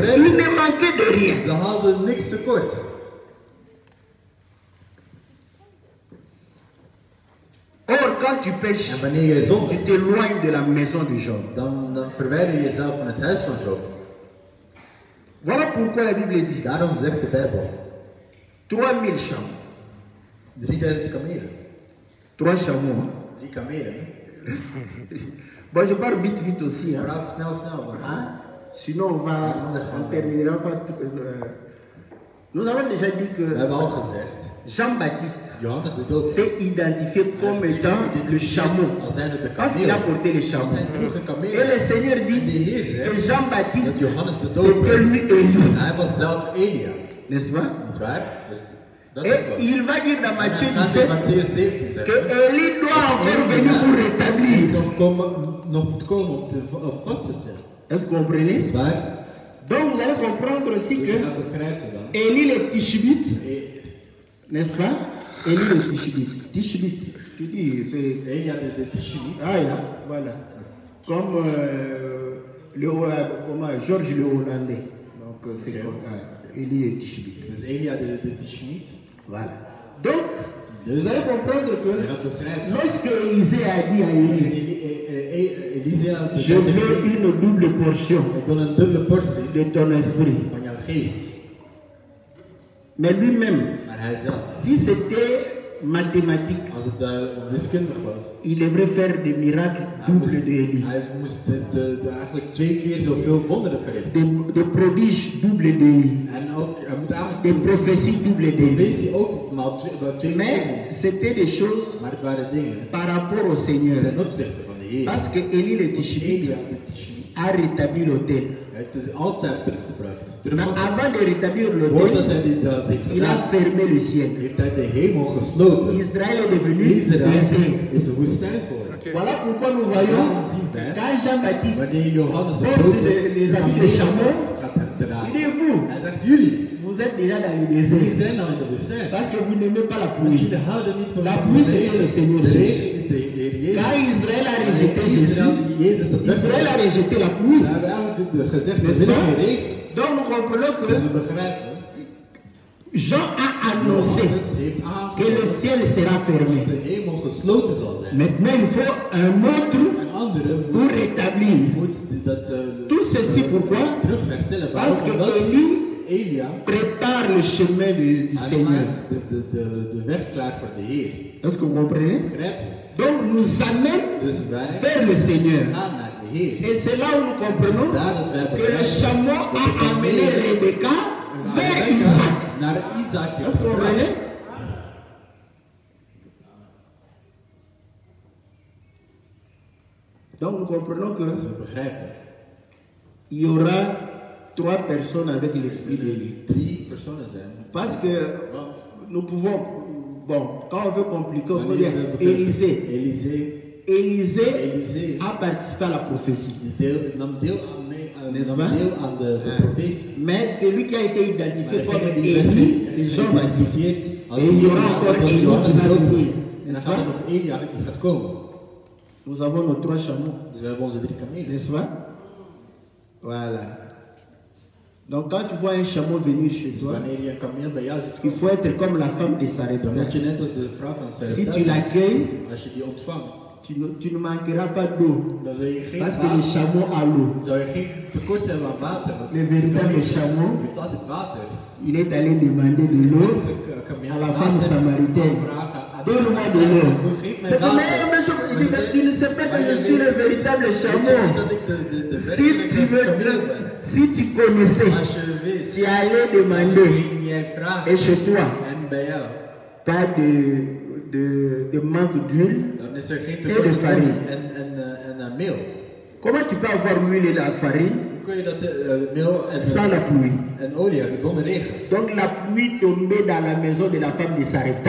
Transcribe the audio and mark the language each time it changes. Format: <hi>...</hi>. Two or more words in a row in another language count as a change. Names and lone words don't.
<fr>Il ne manquait de rien.</fr> <nl>Ze hadden niks tekort.</nl> <fr>Or, quand tu pêches,</fr> <nl>En wanneer je zondigt,</nl> <fr>tu t'éloignes de la maison de Job.</fr> <nl>dan verwijder je jezelf van het huis van Job.</nl> <fr>Voilà pourquoi la Bible dit</fr> <nl>Daarom zegt de Bijbel,</nl> <fr>3000 chameaux.</fr> <nl>3000 kamelen.</nl> <fr>3 chameaux. Hein?</fr> <nl>3 kamelen.</nl> <fr>Bon, je parle vite, vite aussi. Hein?</fr> <nl>Praat snel, want</nl> <fr>Hein? Sinon, on terminera pas. Nous avons déjà dit</fr> <nl>we</nl> <fr>que</fr> <nl>hebben al gezegd,</nl> <fr>Jean-Baptiste</fr> <nl>Johannes de Doper</nl> <fr>s'est identifié comme étant le chameau.</fr> <nl>als zijnde de</nl> <fr>Parce qu'il a</fr> <nl>kameel.</nl> <fr>porté les chameaux.</fr> <nl>Want hij droeg een kameel.</nl> <fr>Et le Seigneur</fr> <nl>En</nl> <fr>dit</fr> <nl>de Heer</nl> <fr>que</fr> <nl>zegt</nl> <fr>Jean-Baptiste,</fr> <nl>dat Johannes de</nl> <fr>c'était</fr> <nl>Doper,</nl> <fr>lui Élie.</fr> <nl>hij was zelf Elia.</nl> <fr>N'est-ce pas?</fr> <nl>Niet waar? Dus dat is</nl> <fr>Et</fr> <nl>wel.</nl> <fr>il va dire dans</fr> <nl>En</nl> <fr>Matthieu</fr> <nl>dan gaat in 17 Matthäus 17</nl> <fr>que</fr> <nl>zeggen,</nl> <fr>Élie doit encore venir pour rétablir.</fr> <nl>nog moet komen om vast te stellen.</nl> <fr>Est-ce que vous comprenez?</fr> <nl>Niet waar?</nl> <fr>Donc vous allez comprendre aussi</fr> <nl>Dus</nl> <fr>que</fr> <nl>je gaat begrijpen dan.</nl> <fr>Élie le Tishbite,</fr> <nl>E-</nl> <fr>n'est-ce pas? Élie le Tishbite. Tishbite, tu dis, c'est.</fr> <nl>Elia de Tishbite.</nl> <fr>Ah, là, voilà. Comme comment, Georges le Hollandais. Donc c'est Ok. comme Élie le Tishbite.</fr> <nl>Dus Elia de Tishbite.</nl> <fr>Voilà. Donc,</fr> <nl>Dus</nl> <fr>vous allez comprendre</fr> <nl>je</nl> <fr>que</fr> <nl>gaat begrijpen.</nl> <fr>lorsque Élisée a dit à Élie,</fr> <nl>Elisa</nl> <fr>je veux une double portion</fr> <nl>ik wil een dubbele portie</nl> <fr>de ton esprit.</fr> <nl>van jouw geest.</nl> <fr>Mais lui-même,</fr> <nl>Maar hij zelf,</nl> <fr>si c'était mathématique,</fr> <nl>als het wiskundig was,</nl> <fr>il devrait faire des miracles doubles de Élie.</fr> <nl>hij moest eigenlijk 2 keer zoveel wonderen verrichten.</nl> <fr>Des prodiges doubles de Élie.</fr> <nl>En ook, hij moet</nl> <fr>Des</fr> <nl>eigenlijk</nl> <fr>prophéties doubles de Élie.</fr> <nl>profetie ook maal 2 keer</nl> <fr>Mais</fr> <nl>doen.</nl> <fr>c'était des choses</fr> <nl>Maar het waren dingen</nl> <fr>par rapport au Seigneur.</fr> <nl>ten opzichte van de Heer.</nl> <fr>Parce que Élie le Tishbite</fr> <nl>Elia de Tishbite</nl> <fr>a rétabli l'autel.</fr> <nl>heeft het altijd teruggebracht.</nl> <fr>Mais avant de rétablir</fr> <nl>Voordat</nl> <fr>l'autel,</fr> <nl>hij dat heeft</nl> <fr>il a</fr> <nl>gedaan,</nl> <fr>fermé le ciel.</fr> <nl>heeft hij de hemel gesloten.</nl> <fr>Israël est devenu</fr> <nl>Israël</nl> <fr>désert.</fr> <nl>is een woestijn geworden.</nl> <fr>Voilà pourquoi nous voyons</fr> <nl>Daarom zien wij,</nl> <fr>quand Jean-Baptiste</fr> <nl>wanneer Johannes de</nl> <fr>porte</fr> <nl>Doper</nl> <fr>les habits de chameau,</fr> <nl>gaat</nl> <fr>il</fr> <nl>dragen.</nl> <fr>dit vous,</fr> <nl>Hij zegt, jullie</nl> <fr>vous êtes déjà dans le</fr> <nl>jullie</nl> <fr>désert.</fr> <nl>zijn nou in de woestijn.</nl> <fr>Parce que vous n'aimez pas la</fr> <nl>Want</nl> <fr>pluie.</fr> <nl>jullie houden niet van</nl> <fr>La</fr> <nl>de</nl> <fr>pluie, c'est le</fr> <nl>regen.</nl> <fr>Seigneur</fr> <nl>De</nl> <fr>Jésus.</fr> <nl>regen is de Heer Jezus.</nl> <fr>Quand Israël a</fr> <nl>Wanneer</nl> <fr>rejeté</fr> <nl>Israël</nl> <fr>Jésus,</fr> <nl>Jezus had</nl> <fr>Israël a</fr> <nl>weggebracht,</nl> <fr>rejeté la pluie.</fr> <nl>dan hebben we eigenlijk gezegd, we willen geen regen.</nl> <fr>Donc nous comprenons</fr> <nl>Dus we</nl> <fr>que</fr> <nl>begrijpen,</nl> <fr>Jean a annoncé</fr> <nl>Johannes heeft</nl> <fr>que le</fr> <nl>aangekondigd</nl> <fr>ciel sera</fr> <nl>dat</nl> <fr>fermé.</fr> <nl>de hemel gesloten zal zijn.</nl> <fr>Maintenant, il faut un autre</fr> <nl>Een andere</nl> <fr>pour rétablir.</fr> <nl>moet dat</nl> <fr>Tout ceci pourquoi?</fr> <nl>terug herstellen.</nl> <fr>Parce</fr> <nl>Waarom?</nl> <fr>que</fr> <nl>Omdat</nl> <fr>Élie</fr> <nl>Elia</nl> <fr>prépare le chemin du</fr> <nl>hij</nl> <fr>Seigneur.</fr> <nl>maakt de weg klaar voor de Heer.</nl> <fr>Est-ce que vous comprenez?</fr> <nl>Begrijp je?</nl> <fr>Donc nous amène</fr> <nl>Dus wij</nl> <fr>vers le Seigneur.</fr> <nl>gaan naar de Heer.</nl> <fr>Et c'est là où nous comprenons que le chameau a amené Rebecca vers Isaac.</fr> <nl>Naar Isaac</nl> <fr>Est-ce</fr> <nl>heeft</nl> <fr>que vous comprenez?</fr> <nl>gebracht.</nl> <fr>Donc nous comprenons</fr> <nl>Dus</nl> <fr>que</fr> <nl>we begrijpen.</nl> <fr>il y aura 3 personnes avec l'esprit d'Élie.</fr> <nl>3 personen zijn.</nl> <fr>Parce que</fr> <nl>Want</nl> <fr>nous pouvons, bon, quand on veut compliquer, on peut</fr> <nl>wanneer</nl> <fr>dire</fr> <nl>we</nl> <fr>Élisée.</fr> <nl>Élisée</nl> <fr>Élisée a participé à la prophétie.</fr> <nl>nam deel</nl> <fr>N'est-ce</fr> <nl>nam</nl> <fr>pas?</fr> <nl>deel aan de profetie.</nl> <fr>Mais celui qui a été identifié</fr> <nl>Maar</nl> <fr>comme</fr> <nl>degene die werd</nl> <fr>Élie, c'est Jean-Baptiste.</fr> <nl>geïdentificeerd als</nl> <fr>Et il y aura</fr> <nl>Elia,</nl> <fr>encore</fr> <nl>dat was</nl> <fr>Élie</fr> <nl>Johannes</nl> <fr>qui</fr> <nl>de</nl> <fr>va</fr> <nl>Doper.</nl> <fr>venir.</fr> <nl>En dan</nl> <fr>N'est-ce</fr> <nl>gaat er</nl> <fr>pas?</fr> <nl>nog Elia die gaat komen.</nl> <fr>Nous avons nos 3 chameaux.</fr> <nl>Dus we hebben onze 3 kamelen.</nl> <fr>N'est-ce pas? Voilà. Donc quand tu vois un chameau venir chez</fr> <nl>Dus</nl> <fr>toi,</fr> <nl>wanneer je een kameel bij jou ziet</nl> <fr>il</fr> <nl>komen,</nl> <fr>faut être comme la femme de</fr> <nl>dan moet</nl> <fr>Sarepta.</fr> <nl>je net als de vrouw van</nl> <fr>Si</fr> <nl>Sarepta</nl> <fr>tu</fr> <nl>zijn.</nl> <fr>l'accueilles,</fr> <nl>Als je die ontvangt,</nl> <fr>tu ne manqueras pas d'eau.</fr> <nl>dan zul je geen</nl> <fr>Parce que le</fr> <nl>water,</nl> <fr>chameau a l'eau.</fr> <nl>dan zul je geen tekort hebben aan water. Want</nl> <fr>Le</fr> <nl>de</nl> <fr>véritable</fr> <nl>kameel</nl> <fr>chameau,</fr> <nl>heeft altijd water.</nl> <fr>il est allé demander de l'eau</fr> <nl>De kameel</nl> <fr>à la femme</fr> <nl>water</nl> <fr>samaritaine.</fr> <nl>vragen aan de</nl> <fr>Donne-moi de</fr> <nl>Samaritaan,</nl> <fr>l'eau.</fr> <nl>geef mij</nl> <fr>Mais</fr> <nl>water.</nl> <fr>il dit, mais tu ne sais pas que je suis le véritable chameau.</fr> <nl>Dat ik de</nl> <fr>Si tu veux,</fr> <nl>kameel ben.</nl> <fr>si tu connaissais,</fr> <nl>Als je wist,</nl> <fr>tu allais</fr> <nl>dan</nl> <fr>demander,</fr> <nl>ging jij vragen.</nl> <fr>et chez toi,</fr> <nl>En bij jou,</nl> <fr>pas de manque d'huile.</fr> <nl>dan is er geen tekort aan</nl> <fr>farine.</fr> <nl>en meel.</nl> <fr>Comment tu peux avoir l'huile et la farine</fr> <nl>Hoe kun je dat meel</nl> <fr>sans la pluie?</fr> <nl>en olie hebben zonder regen?</nl> <fr>Donc la pluie tombait dans la maison de la femme de Sarepta.</fr>